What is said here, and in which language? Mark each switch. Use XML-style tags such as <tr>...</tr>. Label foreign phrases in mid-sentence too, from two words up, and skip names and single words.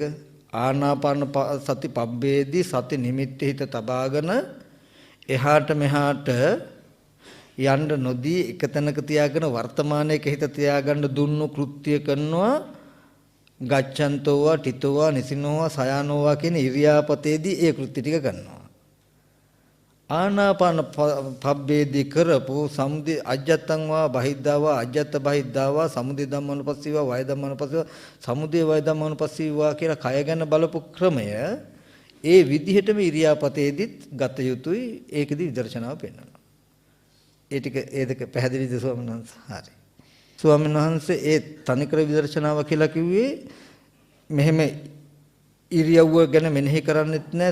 <si>ආනාපාන සති පබ්බේදී සති නිමිත්ත හිත තබාගෙන එහාට මෙහාට යන්න නොදී එක තැනක තියාගෙන වර්තමානයේක හිත තියාගන්න දුන්නු කෘත්‍ය කරනවා.</si> <pi>ගච්ඡන්තෝවා ටිතෝවා නිසිනෝවා සයානෝවා</pi> <si>කියන ඉරියාපතේදී ඒ කෘත්‍ය ටික කරනවා. ආනාපාන පබ්බේදී කරපු</si> <pi>සමුදය අජ්ජත්තං වා බහිද්ධාවා අජ්ජත්ත බහිද්ධාවා සමුදය ධම්මනුපස්සීවා වය ධම්මනුපස්සීවා සමුදය වය ධම්මනුපස්සීවා</pi> <si>කියලා කය ගැන බලපු ක්‍රමය ඒ විදිහටම ඉරියාපතේදීත් ගත යුතුයි. ඒකෙදි විදර්ශනාව පෙන්වනවා. ඒ ටික ඒ දෙක පැහැදිලිද ස්වාමීන් වහන්සේ? හරි. ස්වාමීන් වහන්සේ ඒ තනිකර විදර්ශනාව කියලා කිව්වේ මෙහෙම ඉරියව්ව ගැන මෙනෙහි කරන්නෙත් නැහැ.</si>